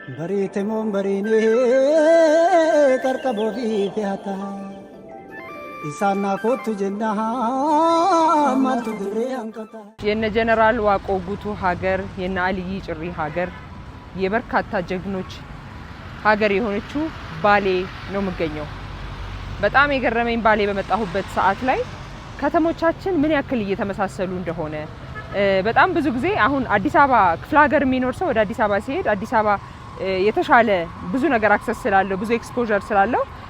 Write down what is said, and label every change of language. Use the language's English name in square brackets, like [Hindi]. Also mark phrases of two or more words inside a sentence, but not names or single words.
[Amharic] بريتمون بريني كركبو في فيهتا إسانا كوتو جنها مالتو دري أنكتا የነ ጀነራል ዋቆ ጉቱ ሀገር የነ አልይ ጭሪ ሀገር የበርካታ ጀግኖች ሀገር የሆነችው ባሌ ነው የምገኘው። በጣም የገረመኝ ባሌ በመጣሁበት ሰዓት ላይ ከተሞቻችን ምን ያክል እየተመሳሰሉ እንደሆነ በጣም ብዙ ጊዜ አሁን አዲስ አበባ ክፍለ ሀገር የሚኖር ሰው ወደ አዲስ አበባ ሲሄድ አዲስ አበባ የተሻለ ብዙ ነገር አክሰስ ስላለው ብዙ ኤክስፖዠር ስላለው